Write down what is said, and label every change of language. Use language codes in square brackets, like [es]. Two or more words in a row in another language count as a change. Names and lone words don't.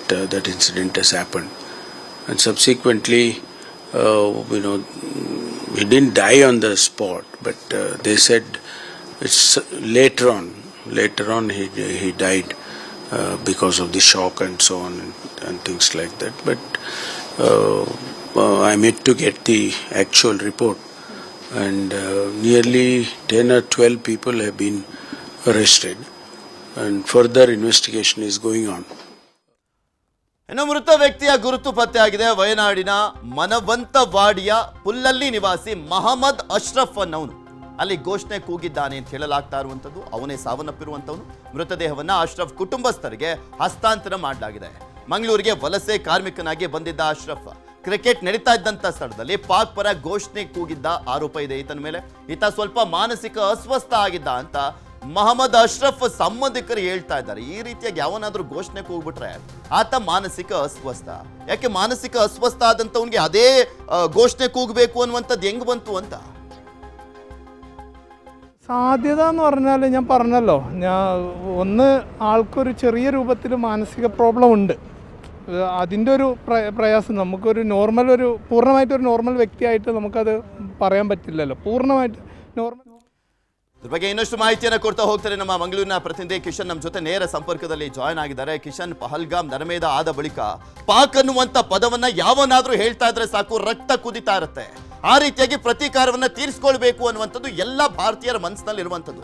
[en] That incident has happened, and subsequently, he didn't die on the spot, but they said it's later on he died because of the shock and so on and things like that. But I'm yet to get the actual report, and nearly 10 or 12 people have been arrested and further investigation is going on. [kn] ಇನ್ನು ಮೃತ ವ್ಯಕ್ತಿಯ ಗುರುತು ಪತ್ತೆಯಾಗಿದೆ. ವಯನಾಡಿನ ಮನವಂತವಾಡಿಯ ಪುಲ್ಲಲ್ಲಿ ನಿವಾಸಿ ಮಹಮ್ಮದ್ ಅಶ್ರಫ್ ಅನ್ನವನು ಅಲ್ಲಿ ಘೋಷಣೆ ಕೂಗಿದ್ದಾನೆ ಅಂತ ಹೇಳಲಾಗ್ತಾ ಇರುವಂಥದ್ದು. ಅವನೇ ಸಾವನ್ನಪ್ಪಿರುವಂಥವನು. ಮೃತದೇಹವನ್ನು ಅಶ್ರಫ್ ಕುಟುಂಬಸ್ಥರಿಗೆ ಹಸ್ತಾಂತರ ಮಾಡಲಾಗಿದೆ. ಮಂಗಳೂರಿಗೆ ವಲಸೆ ಕಾರ್ಮಿಕನಾಗಿ ಬಂದಿದ್ದ ಅಶ್ರಫ್ ಕ್ರಿಕೆಟ್ ನಡೀತಾ ಇದ್ದಂಥ ಸ್ಥಳದಲ್ಲಿ ಪಾಕ್ ಪರ ಘೋಷಣೆ ಕೂಗಿದ್ದ ಆರೋಪ ಇದೆ ಈತನ ಮೇಲೆ. ಈತ ಸ್ವಲ್ಪ ಮಾನಸಿಕ ಅಸ್ವಸ್ಥ ಆಗಿದ್ದ ಅಂತ ಮಹಮ್ಮದ್ ಅಶ್ರಫ್ ಸಂಬಂಧಿಕರು ಹೇಳ್ತಾ ಇದ್ದಾರೆ. ಈ ರೀತಿಯಾಗಿ ಯಾವನಾದ್ರೂ ಘೋಷಣೆ ಕೂಗ್ಬಿಟ್ರೆ ಆತ ಮಾನಸಿಕ ಅಸ್ವಸ್ಥ. ಯಾಕೆ ಮಾನಸಿಕ ಅಸ್ವಸ್ಥ ಆದಂಥವನಿಗೆ ಅದೇ ಘೋಷಣೆ ಕೂಗಬೇಕು ಅನ್ನುವಂಥದ್ದು ಹೆಂಗ್ ಬಂತು ಅಂತ [ml] സാധ്യത എന്ന് പറഞ്ഞാൽ ഞാൻ പറഞ്ഞല്ലോ, ഒന്ന് ആൾക്കൊരു ചെറിയ രൂപത്തിൽ മാനസിക പ്രോബ്ലം ഉണ്ട്. അതിൻ്റെ ഒരു പ്രയാസം നമുക്കൊരു പൂർണ്ണമായിട്ടൊരു നോർമൽ വ്യക്തിയായിട്ട് നമുക്കത് പറയാൻ പറ്റില്ലല്ലോ. പൂർണ്ണമായിട്ട് നോർമൽ. [kn] ಇದ್ರ ಬಗ್ಗೆ ಇನ್ನಷ್ಟು ಮಾಹಿತಿಯನ್ನು ಕೊಡ್ತಾ ಹೋಗ್ತಾರೆ ನಮ್ಮ ಮಂಗಳೂರಿನ ಪ್ರತಿನಿಧಿ ಕಿಶನ್ ನಮ್ಮ ಜೊತೆ ನೇರ ಸಂಪರ್ಕದಲ್ಲಿ ಜಾಯ್ನ್ ಆಗಿದ್ದಾರೆ. ಕಿಶನ್, ಪಹಲ್ಗಾಮ್ ನರಮೇಧ ಆದ ಬಳಿಕ ಪಾಕ್ ಅನ್ನುವಂತ ಪದವನ್ನ ಯಾವನಾದ್ರೂ ಹೇಳ್ತಾ ಇದ್ರೆ ಸಾಕು ರಕ್ತ ಕುದಿತಾ ಇರುತ್ತೆ. ಆ ರೀತಿಯಾಗಿ ಪ್ರತೀಕಾರವನ್ನ ತೀರಿಸ್ಕೊಳ್ಬೇಕು ಅನ್ನುವಂಥದ್ದು ಎಲ್ಲ ಭಾರತೀಯರ ಮನಸ್ಸಿನಲ್ಲಿ ಇರುವಂಥದ್ದು.